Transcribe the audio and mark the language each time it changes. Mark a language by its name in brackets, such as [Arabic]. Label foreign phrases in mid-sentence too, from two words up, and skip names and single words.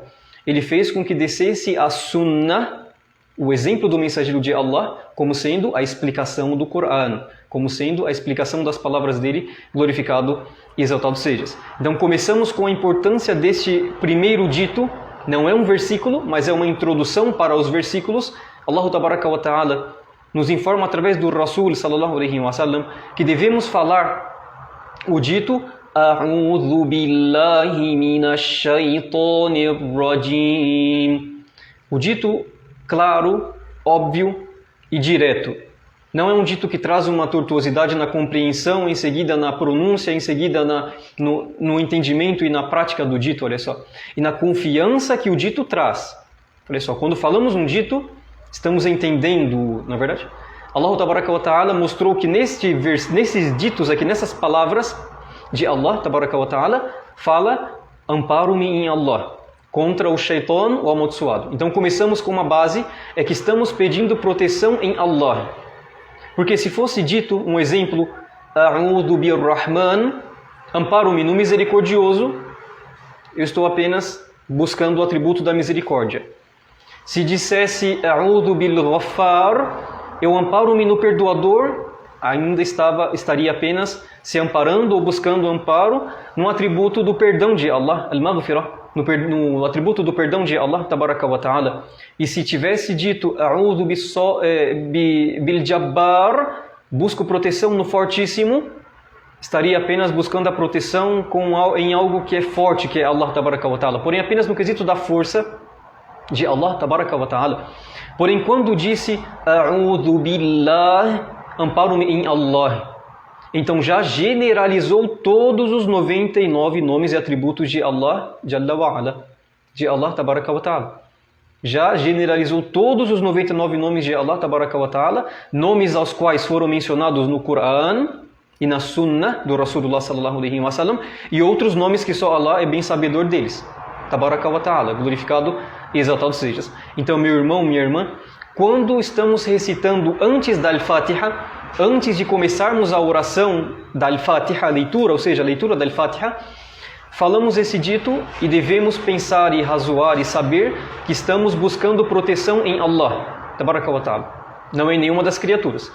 [Portuguese] Ele fez com que descesse a Sunnah, o exemplo do mensageiro de Allah, como sendo a explicação do Coran, como sendo a explicação das palavras dele, glorificado e exaltado sejas. Então começamos com a importância deste primeiro dito, não é um versículo, mas é uma introdução para os versículos. Allah [Arabic] تبارك وتعالى [Portuguese] nos informa através do Rasul [Arabic] صلى الله عليه وسلم [Portuguese] que devemos falar o dito [Arabic] أعوذ بالله من الشيطان الرجيم. [Portuguese] O dito claro, óbvio e direto. Não é um dito que traz uma tortuosidade na compreensão, em seguida na pronúncia, em seguida no entendimento e na prática do dito, olha só. E na confiança que o dito traz. Olha só, quando falamos um dito, estamos entendendo, na verdade? Allah [Arabic] تبارك وتعالى [Portuguese] mostrou que nesses ditos aqui, nessas palavras de Allah [Arabic] تبارك وتعالى, [Portuguese] fala: amparo-me em Allah, contra o shaitan, o amaldiçoado. Então começamos com uma base, é que estamos pedindo proteção em Allah. Porque se fosse dito, um exemplo, [Arabic] أعوذ بالرحمن, [Portuguese] amparo-me no misericordioso, eu estou apenas buscando o atributo da misericórdia. Se dissesse [Arabic] أعوذ بالغفار, [Portuguese] eu amparo-me no perdoador, ainda estaria apenas se amparando ou buscando amparo no atributo do perdão de Allah, al-Maghfirah, no atributo do perdão de Allah [Arabic] تبارك وتعالى. [Portuguese] E se tivesse dito [Arabic] أعوذ بالجبار, [Portuguese] busco proteção no Fortíssimo, estaria apenas buscando a proteção em algo que é forte, que é Allah [Arabic] تبارك وتعالى. [Portuguese] Porém, apenas no quesito da força de Allah [Arabic] تبارك وتعالى. [Portuguese] Porém, quando disse [Arabic] أعوذ بالله, [Portuguese] amparo-me em Allah, então já generalizou todos os 99 nomes e atributos de Allah [Arabic] جل وعلا, [Portuguese] de Allah [Arabic] تبارك وتعالى. [Portuguese] Já generalizou todos os 99 nomes de Allah [Arabic] تبارك وتعالى, [Portuguese] nomes aos quais foram mencionados no Quran e na Sunnah do Rasulullah [Arabic] صلى الله عليه وسلم, [Portuguese] e outros nomes que só Allah é bem sabedor deles. [Arabic] تبارك وتعالى, [Portuguese] glorificado e exaltado sejas. Então, meu irmão, minha irmã, quando estamos recitando antes da Al-Fatiha, antes de começarmos a oração da Al-Fatiha, a leitura, ou seja, a leitura da Al-Fatiha, falamos esse dito e devemos pensar e razoar e saber que estamos buscando proteção em Allah, [Arabic] تبارك وتعالى, [Portuguese] não em nenhuma das criaturas.